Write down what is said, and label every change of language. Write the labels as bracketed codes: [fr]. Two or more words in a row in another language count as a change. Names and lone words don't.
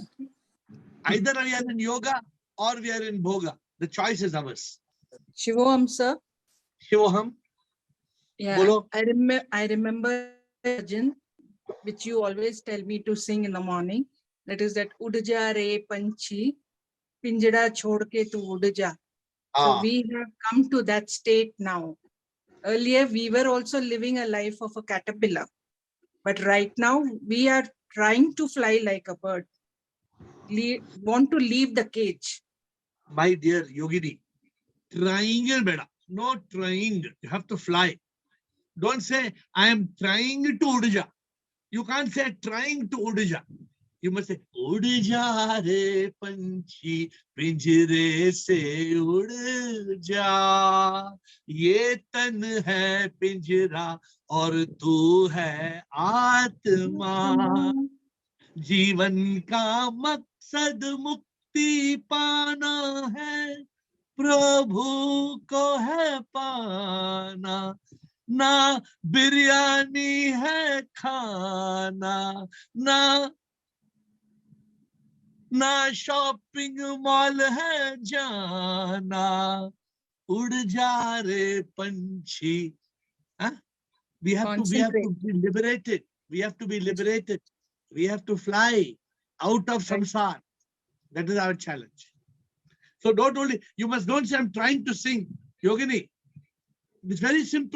[en] Either we are in yoga or we are in bhoga. The choice is ours. Shivoham, sir. Shivoham. Yeah, Bolo. I remember bhajan which you always tell me to sing in the morning. That is that [hi] उड़ जा रे पंछी, पिंजड़ा छोड़ के तू उड़ जा. [en] So we have come to that state now. Earlier, we were also living a life of a caterpillar. But right now, we are trying to fly like a bird. Want to leave the cage. My dear Yogini, trying beda. No trying. You have to fly. Don't say, I am trying to udja. You can't say trying to udja. You must say, [hi] उड़ जा रे पंछी, पिंजरे से उड़ जा. ये तन है पिंजरा और तू है आत्मा. जीवन का मकसद मुक्ति पाना है, प्रभु को है पाना, ना बिरयानी है खाना, ना [en] shopping mall [hi] है जाना, उड़ जा रे पंछी. [en] We have to be liberated. We have to be liberated. We have to fly out of samsara. That is our challenge. So don't say I'm trying to sing. Yogini, it's very simple.